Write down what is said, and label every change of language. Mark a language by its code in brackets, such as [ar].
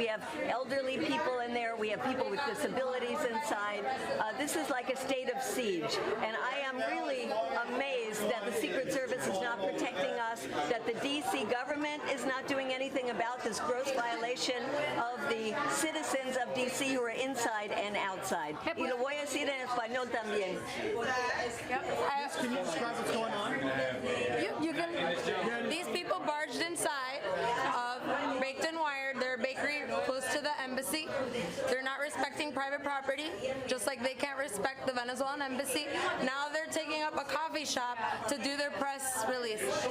[en] We have elderly people in there. We have people with disabilities inside. This is like a state of siege. And I am really amazed that the Secret Service is not protecting us, that the D.C. government is not doing anything about this gross violation of the citizens of D.C. who are inside and outside. [es] Y lo voy a decir en español también. [en] Can you describe what's going on? You can. These people barged inside of Baked and Wired, their bakery close to the embassy. They're not respecting private property, just like they can't respect the Venezuelan embassy. Now they're taking up a coffee shop to do their press release.